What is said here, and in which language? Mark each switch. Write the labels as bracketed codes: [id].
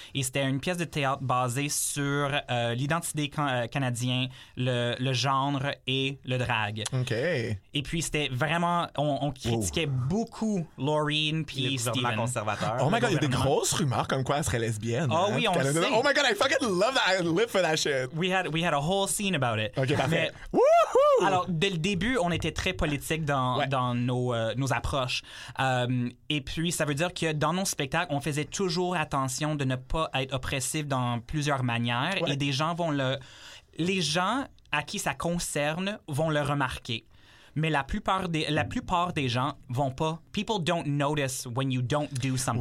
[fr] Et c'était une pièce de théâtre basée sur l'identité canadienne, le genre et le drag. OK. Et puis c'était vraiment. On critiquait beaucoup Laureen puis les Stephen. Conservateurs. [en] Oh my god, [fr] il y a des grosses rumeurs comme quoi elle serait lesbienne. Oh oui, on sait. [en] Oh my god, I fucking live for that shit. We had a whole scene about it. [fr] OK, parfait. Wouhou! Alors, dès le début, on était très politique dans, ouais, dans nos approches. Et puis, ça veut dire que dans nos spectacles, on faisait toujours attention de ne pas être oppressif dans plusieurs manières. Ouais. Et des gens vont le... Les gens à qui ça concerne vont le remarquer. Mais la plupart des gens vont pas. [en] People don't notice when you don't do something.